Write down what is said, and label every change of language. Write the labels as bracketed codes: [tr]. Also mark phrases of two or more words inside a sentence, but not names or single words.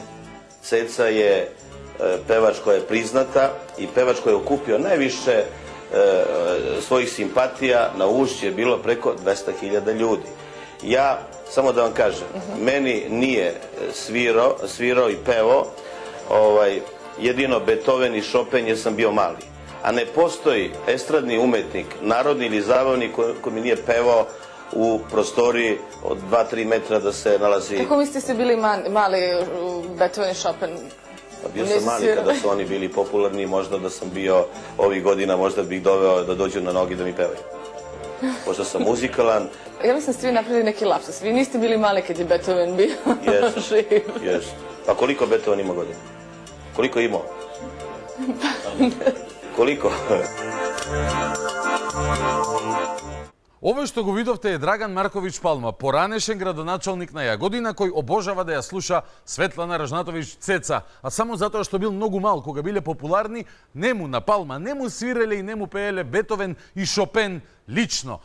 [sr] Цеца е певач која е призната и певач кој е окупио највише својих симпатија на уште било преко 200.000 људи. Ја, само да вам кажем, мени nije свиро и пево jedino Beethoven i Chopin jer sam bio mali. A ne postoji estradni umetnik, narodni ili zabavni koji mi nije pevao u prostoriji od 2-3 metra da se nalazi... Kako mislite ste bili mali Beethoven i Chopin? Bio sam mali kada su oni bili popularni, možda da sam bio ovih godina, možda bih doveo da dođu na nogi da mi pevaju. Možda sam muzikalan. Ja mislim da ste vi napravili neki lapsus. Vi niste bili mali kad je Beethoven bio živ. Jesu. Pa koliko Beethoven ima godina? Koliko je imao? Koliko? [mk] Овој што го видовте е Драган Марковиќ Палма, поранешен градоначалник на Јагодина, кој обожава да ја слуша Светлана Ражнатовиќ Цеца, а само затоа што бил многу мал кога биле популарни, нему на Палма, нему свиреле и нему пееле Бетовен и Шопен лично.